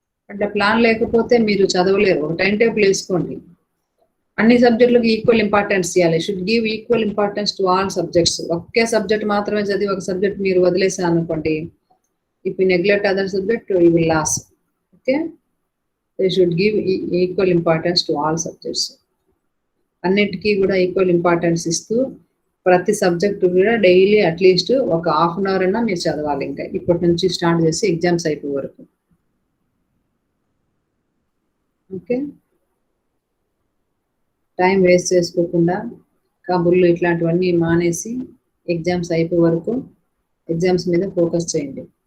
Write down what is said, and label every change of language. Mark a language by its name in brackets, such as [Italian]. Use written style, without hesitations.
[Telugu] అంటే ప్లాన్ లేకపోతే మీరు చదవలేరు. ఒక టైం టేబుల్ వేసుకోండి, అన్ని సబ్జెక్టులకు ఈక్వల్ ఇంపార్టెన్స్ ఇవ్వాలి. [English] Should give equal importance to all subjects. [Telugu] Okay subject మాత్రమే చదివి ఒక సబ్జెక్ట్ మీరు వదిలేసారు అనుకోండి, [English] if you neglect other subject you will lose. Okay, they should give equal importance to all subjects. [Telugu] అన్నిటికీ కూడా ఈక్వల్ ఇంపార్టెన్స్ ఇస్తూ ప్రతి సబ్జెక్టు కూడా డైలీ అట్లీస్ట్ ఒక హాఫ్ అన్ అవర్ అయినా మీరు చదవాలి. ఇంకా ఇప్పటి నుంచి స్టార్ట్ చేసి ఎగ్జామ్స్ అయిపోయే వరకు. ఓకే, టైం వేస్ట్ చేసుకోకుండా కబుర్లు ఇట్లాంటివన్నీ మానేసి ఎగ్జామ్స్ అయిపోయే వరకు ఎగ్జామ్స్ మీద ఫోకస్ చేయండి.